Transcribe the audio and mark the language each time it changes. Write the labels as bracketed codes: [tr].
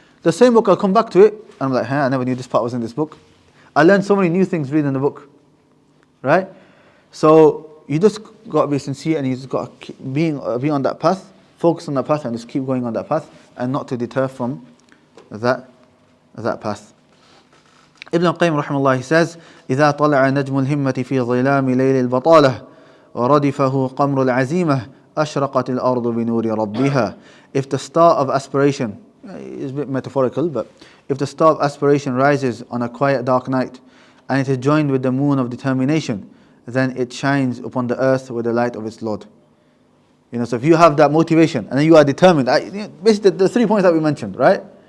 [en] The same book, I'll come back to it, and I'm like, I never knew this part was in this book. I learned so many new things reading the book. Right? So you just got to be sincere, and you just got to be on that path, focus on that path, and just keep going on that path, and not to deter from that path. [ar] Ibn al-Qayyim rahimahullah, [en] he says, [ar] إذا طلع نجم الهمة في ظلام ليل البطالة وردفه قمر العزيمة أشرقت الأرض بنور ربها. [en] If the star of aspiration, is a bit metaphorical, but if the star of aspiration rises on a quiet dark night and it is joined with the moon of determination, then it shines upon the earth with the light of its Lord. So if you have that motivation and then you are determined, basically the 3 points that we mentioned, right?